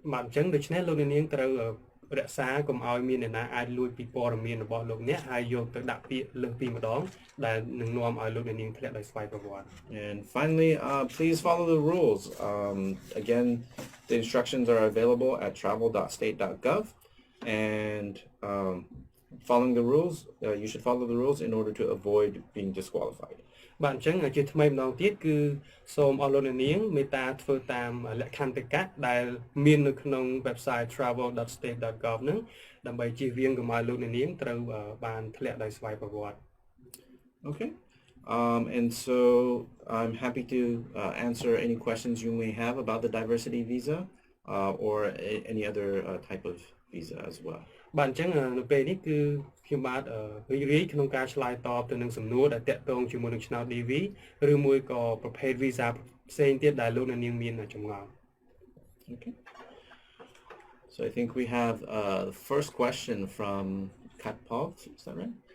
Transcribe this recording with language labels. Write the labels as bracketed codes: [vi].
[km] បាទអញ្ចឹងដូច្នេះលោកអ្នកនាងត្រូវរក្សាកុំឲ្យមានអ្នកណាអាចលួចពីព័ត៌មានរបស់លោកអ្នកហើយយកទៅដាក់ពាក្យលើសពីម្ដងដែលនឹងនាំឲ្យលោកអ្នកនាងធ្លាក់ដោយស្វ័យប្រវត្តិ [en] And finally, please follow the rules. Again, the instructions are available at travel.state.gov, and following the rules, you should follow the rules in order to avoid being disqualified. [km] បាទអញ្ចឹងជាថ្មីម្ដងទៀតគឺសូមអស់លោកអ្នកនាងមេត្តាធ្វើតាមលក្ខន្តិកៈដែលមាននៅក្នុង website travel.state.gov ហ្នឹងដើម្បីជៀសវាងកុំឲ្យលោកអ្នកនាងត្រូវបានធ្លាក់ដោយស្វ័យប្រវត្តិ [en] Okay. And so I'm happy to answer any questions you may have about the diversity visa or any other type of visa as well. [km] បាទអញ្ចឹងនៅពេលនេះគឺខ្ញុំបាទរីកក្នុងការឆ្លើយតបទៅនឹងសំណួរដែលតាក់ទងជាមួយនឹងឆ្នោត DV ឬមួយក៏ប្រភេទ visa ផ្សេងទៀតដែលលោកអ្នកនាងមានចម្ងល់ [en] Okay. So I think we have the first question from Ampov, is that right?